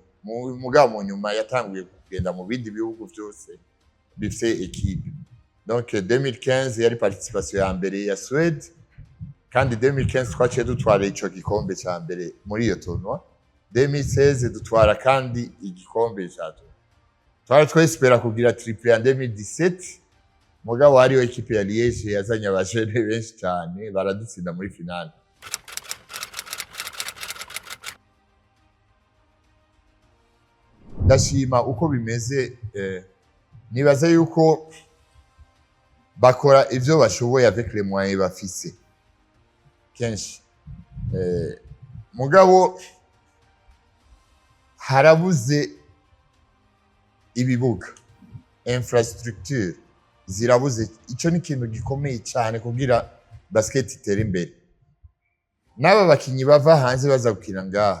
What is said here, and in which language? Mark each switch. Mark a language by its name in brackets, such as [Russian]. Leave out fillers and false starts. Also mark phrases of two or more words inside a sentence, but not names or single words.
[Rundi] mugabo mu nyuma yatanguye kugenda mu bindi bihugu byose bifite equipe donc 2015 yari participation ya mbere ya Suède kandi 2015 twaciye dutwara ico gikombe ca mbere muri iyo tournoi 2016 dutwara kandi igikombe ca twari twespera kugira [French] triple en [Rundi] 2017 mugabo hariho equipe ya Liège yazanye abajene benshi cyane baradutsinda muri finale ndashima uko bimeze nibaza yuko bakora ivyo bashoboye [French] avec les moyens [Rundi] bafise kenshi mugabo harabuze ibibuga infrastructure zirabuze ico ni ikintu gikomeye cyane kugira basket itere imbere n'aba bakinyi bava hanze baza gukina ngaha